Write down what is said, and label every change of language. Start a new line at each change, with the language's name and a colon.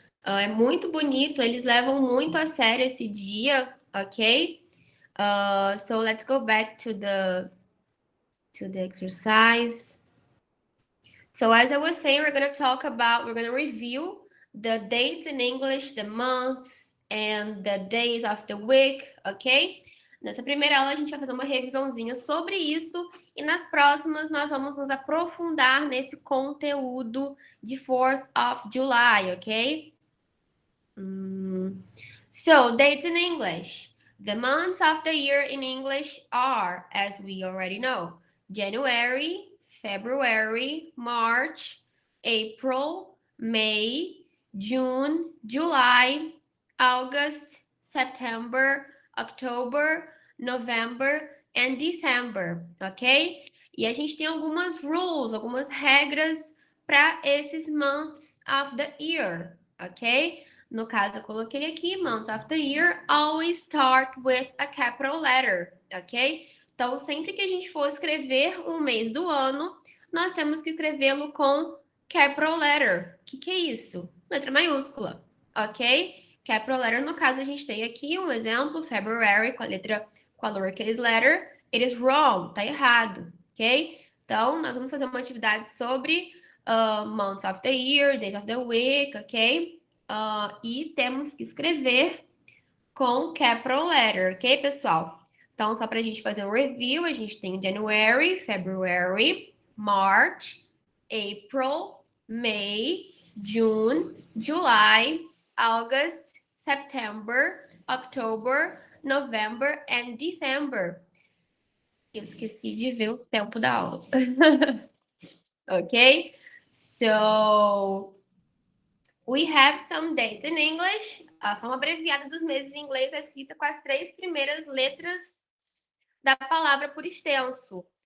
Portuguese: É muito bonito, eles levam muito a sério esse dia, ok?
English: So let's go back to the exercise. So as I was saying, we're going to review the dates in English, the months, and the days of the week, ok?
Portuguese: Nessa primeira aula a gente vai fazer uma revisãozinha sobre isso e nas próximas nós vamos nos aprofundar nesse conteúdo de 4th of July, ok?
English: So, dates in English. The months of the year in English are, as we already know, January, February, March, April, May, June, July, August, September, October, November and December, ok?
Portuguese: E a gente tem algumas rules, algumas regras para esses months of the year, ok? No caso, eu coloquei aqui,
English: months of the year always start with a capital letter, ok?
Portuguese: Então, sempre que a gente for escrever um mês do ano, nós temos que escrevê-lo com capital letter. O que é isso? Letra maiúscula, ok? Capital letter, no caso, a gente tem aqui um exemplo, February, com a lowercase letter.
English: It is wrong,
Portuguese: tá errado,
English: ok?
Portuguese: Então, nós vamos fazer uma atividade sobre months of the year, days of the week, ok? E temos que escrever com capital letter, ok, pessoal? Então, só para a gente fazer um review, a gente tem January, February, March, April, May, June, July, August, September, October, November and December. Eu esqueci de ver o tempo da aula. Ok?
English: So, we have some dates in English.
Portuguese: A forma abreviada dos meses em inglês é escrita com as 3 primeiras letras da palavra por extenso.